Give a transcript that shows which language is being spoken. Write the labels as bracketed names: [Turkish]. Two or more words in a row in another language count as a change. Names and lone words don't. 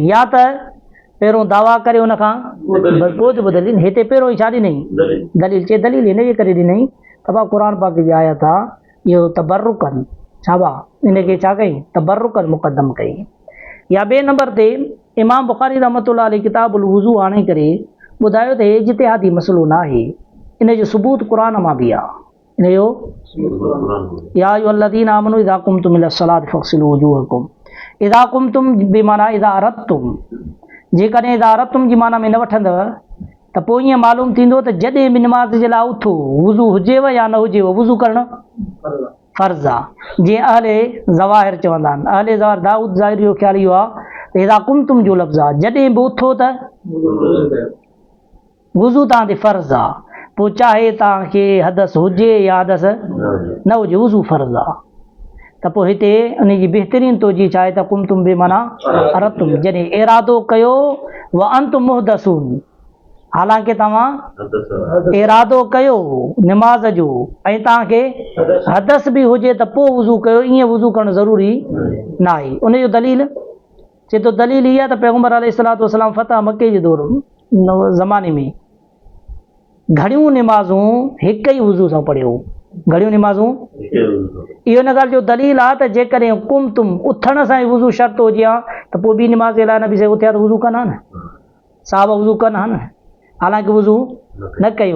[Sindhi] या त पहिरों दावा करे हुन खां पोइ ॿुध दलील, हिते पहिरों ई छा ॾिनई दलील, चए दलील हिन जे करे ॾिनई त भाउ क़ुरान पाक जी आयत आहे, इहो तबरुकन छा भाउ इनखे छा कई, तबरुकन मुक़दम कई। या ॿिए नंबर ते इमाम बुखारी [Arabic] رحمة الله عليه كتاب الوضوء [Sindhi] आणे करे ॿुधायो त हे इज्तिहादी मसइलो न आहे, इन जो सबूत क़ुरान मां बि आहे। इन जो [Arabic] يا أيها الذين آمنوا إذا قمتم إلى الصلاة فاغسلوا وجوهكم, إذا قمتم [Sindhi] बि माना [Arabic] إذا أردتم, [Sindhi] जेकॾहिं [Arabic] إذا أردتم [Sindhi] जी माना में न वठंदव त पोइ ईअं मालूम थींदो त जॾहिं बि निमाज़ जे लाइ उथो, वुज़ू हुजेव या न हुजेव, वुज़ू करणु फ़र्ज़ु आहे। जीअं अहले ज़वाहिर चवंदा आहिनि, अहले ज़वाहिर दाऊद ज़ाहिरी जो ख़्यालु इहो आहे त [Arabic] إذا قمتم [Sindhi] जो लफ़्ज़ आहे, जॾहिं बि उथो त वुज़ू तव्हां ते फ़र्ज़ु आहे। पोइ चाहे तव्हांखे हदस हुजे या हदस न हुजे, वुज़ू फ़र्ज़ु आहे। त पोइ हिते उन जी बहितरीन तोजी छा आहे त कुमतुम बि माना अरदतुम, जॾहिं इरादो कयो [Arabic] و أنتم محدثون, [Sindhi] हालांकि तव्हां इरादो कयो निमाज़ जो ऐं तव्हांखे हदस बि हुजे त पोइ वुज़ू कयो, ईअं वुज़ू करणु ज़रूरी न आहे। उन जो दलील चए थो, दलील इहा त पैगंबर [Arabic] عليه الصلاة والسلام [Sindhi] फ़तह मके जे दौर ज़माने में घणियूं निमाज़ूं हिक ई वुज़ू सां पढ़ियो, घणियूं निमाज़ूं, इहो इन ॻाल्हि जो दलील आहे त जेकॾहिं कुमतुम उथण सां ई वुज़ू शर्त हुजे हा त पोइ ॿी निमाज़ जे लाइ नबी साहिब उथिया त वुज़ू कनि हा न, साहब वुज़ू कनि हा न, हालांकि वुज़ू न कयूं।